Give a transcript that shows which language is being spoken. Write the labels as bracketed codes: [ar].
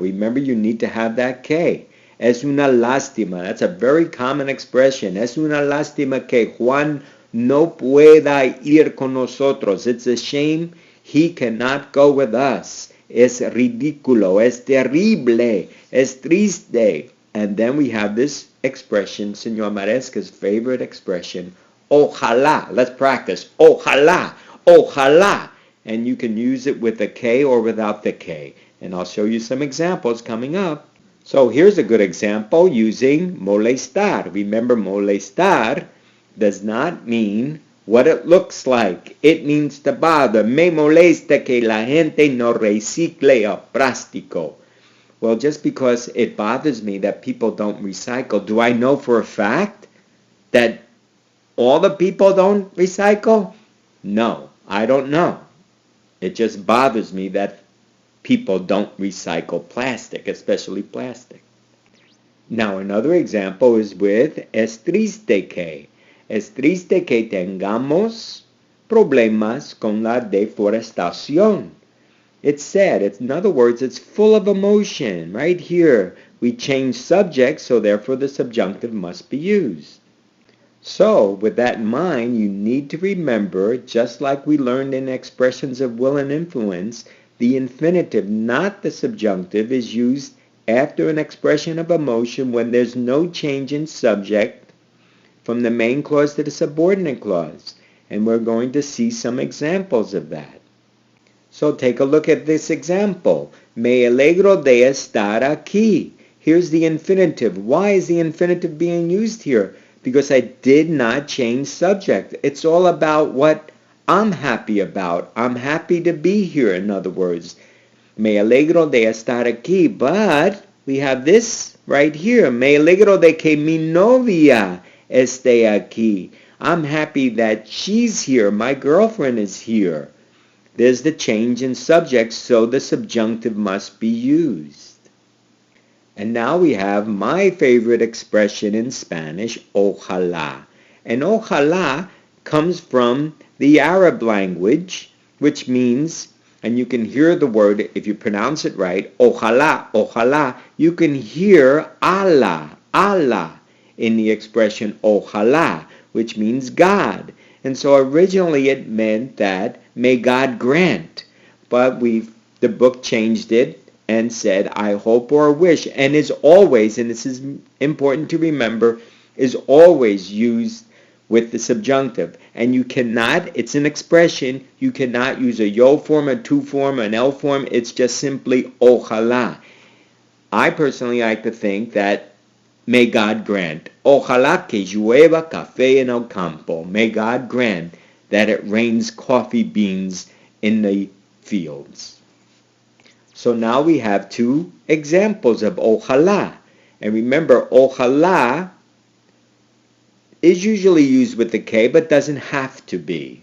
[en] Remember, you need to have that que. [es] Es una lástima. [en] That's a very common expression. [es] Es una lástima que Juan no pueda ir con nosotros. [en] It's a shame he cannot go with us. [es] Es ridículo, es terrible, es triste. [en] And then we have this expression, Señor Maresca's favorite expression, ojalá. Let's practice. [es] Ojalá, ojalá. [en] And you can use it with the K or without the K. And I'll show you some examples coming up. So here's a good example using molestar. Remember, molestar does not mean what it looks like. It means to bother. [es] Me molesta que la gente no recicle el plástico. [en] Well, just because it bothers me that people don't recycle, do I know for a fact that all the people don't recycle? No, I don't know. It just bothers me that people don't recycle plastic, especially plastic. Now, another example is with [es] es triste que. Es triste que tengamos problemas con la deforestación. [en] It's sad. In other words, it's full of emotion. Right here, we change subject, so therefore the subjunctive must be used. So, with that in mind, you need to remember, just like we learned in expressions of will and influence, the infinitive, not the subjunctive, is used after an expression of emotion when there's no change in subject from the main clause to the subordinate clause. And we're going to see some examples of that. So take a look at this example. [es] Me alegro de estar aquí. [en] Here's the infinitive. Why is the infinitive being used here? Because I did not change subject. It's all about what I'm happy about. I'm happy to be here, in other words. [es] Me alegro de estar aquí. [en] But we have this right here. [es] Me alegro de que mi novia esté aquí. [en] I'm happy that she's here. My girlfriend is here. There's the change in subject, so the subjunctive must be used. And now we have my favorite expression in Spanish, ojalá. And ojalá comes from the Arab language, which means, and you can hear the word, if you pronounce it right, ojalá, ojalá, you can hear Allah, Allah in the expression ojalá, which means God. And so originally it meant that may God grant, but the book changed it and said I hope or wish, and is always, and this is important to remember, is always used with the subjunctive. And you cannot, it's an expression, you cannot use a yo form, a tu form, an el form. It's just simply ojalá. I personally like to think that may God grant. [es] Ojalá que llueva café en el campo. [en] May God grant that it rains coffee beans in the fields. So now we have two examples of ojalá. And remember, ojalá is usually used with the K, but doesn't have to be.